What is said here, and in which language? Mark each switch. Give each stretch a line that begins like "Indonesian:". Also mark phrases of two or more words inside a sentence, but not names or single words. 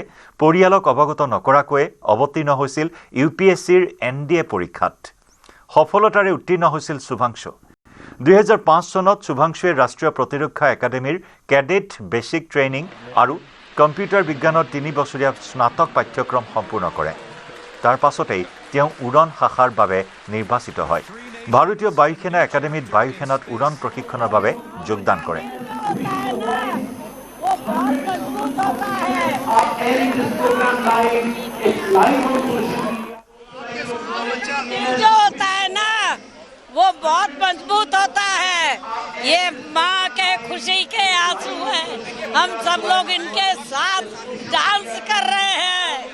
Assamese: পৰিয়ালক অৱগত নকৰাকৈ অৱতীৰ্ণ হৈছিল ইউপিএছচিৰ এনডিএ পৰীক্ষাত সফলতাৰে উত্তীৰ্ণ হৈছিল শুভাংশু 2005 চনত শুভাংশুৱে ৰাষ্ট্ৰীয় প্ৰতিৰক্ষা একাডেমীৰ কেডেট বেচিক ট্ৰেইনিং আৰু কম্পিউটাৰ বিজ্ঞানৰ 3 বছৰীয়া স্নাতক পাঠ্যক্ৰম সম্পূৰ্ণ কৰে তাৰ পাছতেই তেওঁ উৰণ শাখাৰ বাবে নিৰ্বাচিত হয় ভাৰতীয় বায়ু সেনা একাডেমীত বায়ু সেনাত উৰণ প্ৰশিক্ষণৰ বাবে যোগদান কৰে
Hindi: जो होता है ना वो बहुत मजबूत होता है ये माँ के खुशी के आंसू हैं हम सब लोग इनके साथ डांस कर रहे हैं